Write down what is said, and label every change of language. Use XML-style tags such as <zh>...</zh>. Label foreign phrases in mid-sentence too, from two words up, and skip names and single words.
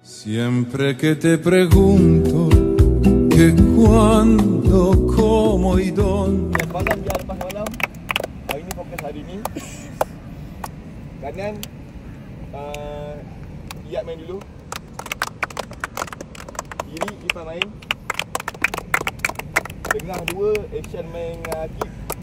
<es>Siempre que te pregunto que cuándo, cómo y dónde.</es> <ms>Malam biar lepas malam. Hari ni fokus hari ni. Kanan Iyad main dulu. Kiri Ifan main. Tengah dua Action main Akib.</ms>